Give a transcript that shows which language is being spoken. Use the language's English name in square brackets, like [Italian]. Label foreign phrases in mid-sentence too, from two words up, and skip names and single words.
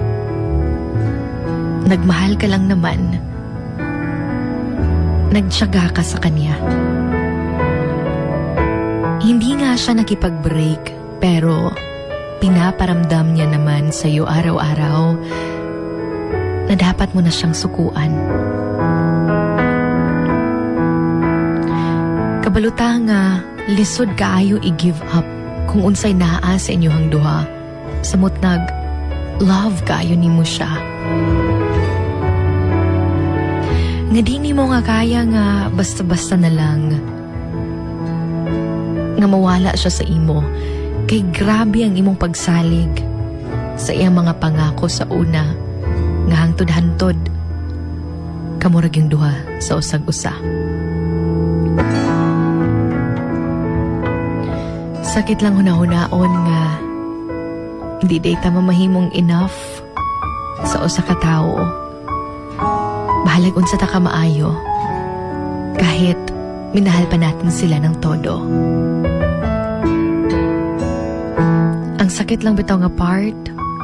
[Filipino] Nagmahal ka lang naman. Nagtiyaga ka sa kanya. Hindi nga siya nakipag-break, pero pinaparamdam niya naman sa'yo araw-araw na dapat mo na siyang sukuan. [Cebuano] Kabaluta nga, lisod kaayo i-give up kung unsay naa sa inyohang duha. Samot love kaayo nimo siya. Nga di nimo nga kaya nga basta-basta na lang nga mawala siya sa imo. Kay grabe ang imong pagsalig sa iyang mga pangako sa una nga hangtod-hantod kamurag yung duha sa usag-usa. Sakit lang hunahuna-on nga hindi data mamahimong enough sa usa ka tawo. Bahalag unsa ta ka maayo [Filipino] kahit minahal pa natin sila ng todo. [Cebuano] Ang sakit lang bitaw nga part